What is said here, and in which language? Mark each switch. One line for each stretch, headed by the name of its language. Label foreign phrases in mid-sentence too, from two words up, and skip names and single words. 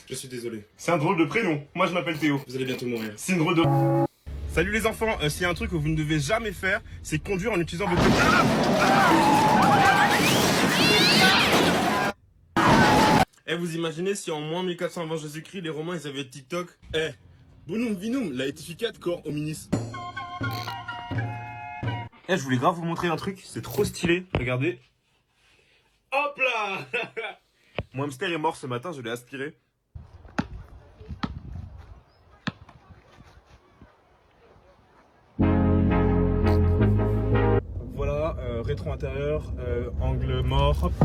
French: Je suis désolé. C'est un drôle de prénom. Moi je m'appelle Théo. Vous allez bientôt mourir. C'est une drôle de... Salut les enfants, s'il y a un truc que vous ne devez jamais faire, c'est conduire en utilisant votre... Eh, vous imaginez si en moins 1400 avant Jésus-Christ, les Romains ils avaient TikTok?
Latin: Eh, bonum vinum, laetificat cor hominis.
French: Eh, je voulais grave vous montrer un truc, c'est trop stylé, regardez. Hop là. Mon hamster est mort ce matin, je l'ai aspiré. Voilà, rétro intérieur, angle mort, hop.